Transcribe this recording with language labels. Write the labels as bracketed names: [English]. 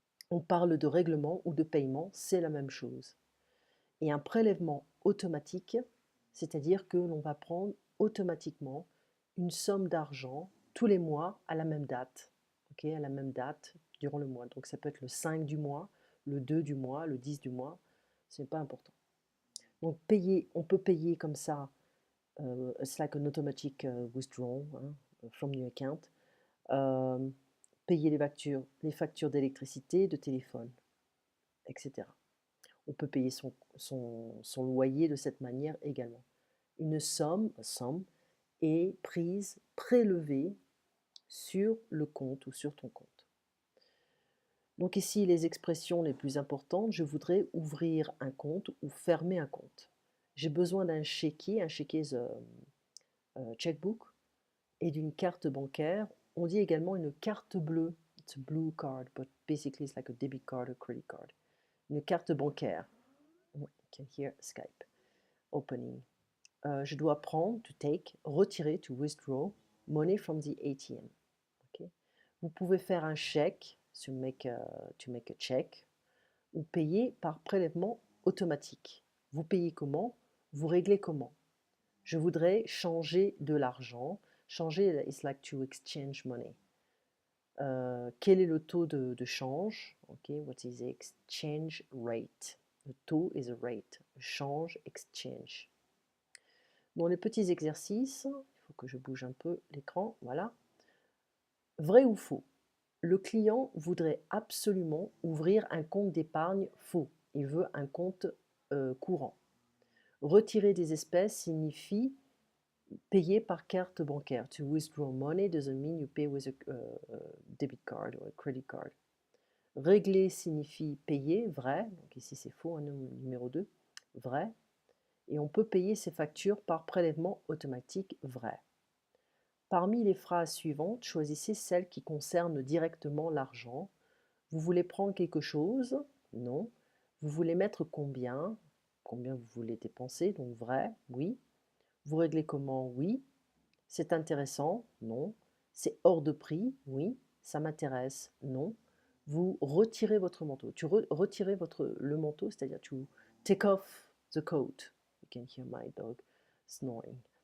[French] On parle de règlement ou de paiement, c'est la même chose. Et un prélèvement automatique, c'est-à-dire que l'on va prendre automatiquement une somme d'argent tous les mois à la même date, ok, à la même date durant le mois. Donc ça peut être le 5 du mois, le 2 du mois, le 10 du mois, ce n'est pas important. Donc payer, on peut payer comme ça, [English] it's like an automatic withdrawal from your account. [French] Payer les factures d'électricité, de téléphone, etc. On peut payer son loyer de cette manière également. Une somme est prise, prélevée sur le compte ou sur ton compte. Donc ici, les expressions les plus importantes, je voudrais ouvrir un compte ou fermer un compte. J'ai besoin d'un chéquier, un chéquier checkbook, et d'une carte bancaire. On dit également une carte bleue. [English] It's a blue card, but basically it's like a debit card or credit card. [French] Une carte bancaire. [English] You can hear Skype opening. [French] Je dois prendre, [English] to take, retirer, to withdraw, money from the ATM. Okay. [French] Vous pouvez faire un chèque, [English] to make a check, [French] ou payer par prélèvement automatique. Vous payez comment? Vous réglez comment? Je voudrais changer de l'argent. [English] Changer is like to exchange money. [French] Quel est le taux de change? [English] Okay, what is the exchange rate? Le taux is a rate. Change, exchange. [French] Dans les petits exercices, il faut que je bouge un peu l'écran, voilà. Vrai ou faux? Le client voudrait absolument ouvrir un compte d'épargne faux. Il veut un compte courant. Retirer des espèces signifie payer par carte bancaire. [English] To withdraw money doesn't mean you pay with a debit card or a credit card. [French] Régler signifie payer, vrai. Donc ici c'est faux, hein, numéro 2, vrai. Et on peut payer ses factures par prélèvement automatique, vrai. Parmi les phrases suivantes, choisissez celle qui concerne directement l'argent. Vous voulez prendre quelque chose? Non. Vous voulez mettre combien? Combien vous voulez dépenser? Donc vrai, oui. Vous réglez comment? Oui. C'est intéressant? Non. C'est hors de prix? Oui. Ça m'intéresse? Non. Vous retirez votre manteau. Retirez le manteau, c'est-à-dire [English] to take off the coat. You can hear my dog snoring.